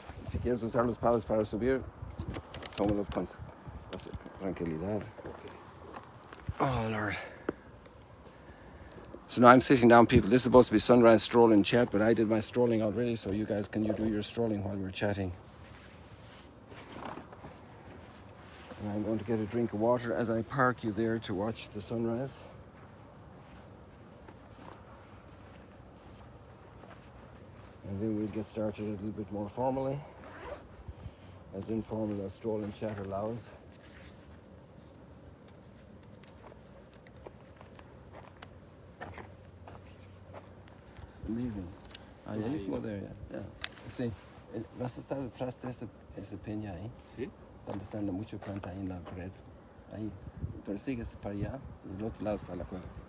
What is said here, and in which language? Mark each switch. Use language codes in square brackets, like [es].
[es] Si quieres usar los palos para subir, tómalos con tranquilidad. [en] Oh, Lord. So now I'm sitting down, people. This is supposed to be sunrise stroll and chat, but I did my strolling already, so you guys, can you do your strolling while we're chatting? And I'm going to get a drink of water as I park you there to watch the sunrise. And then we'll get started a little bit more formally, as informal as stroll and chat allows. amazing. Ah, yeah, you can go there, yeah. [es] Sí, vas a estar detrás de esa peña ahí. ¿Sí? Donde están muchas plantas ahí en la pared. Ahí. Pero sigues para allá y del otro lado está la cueva.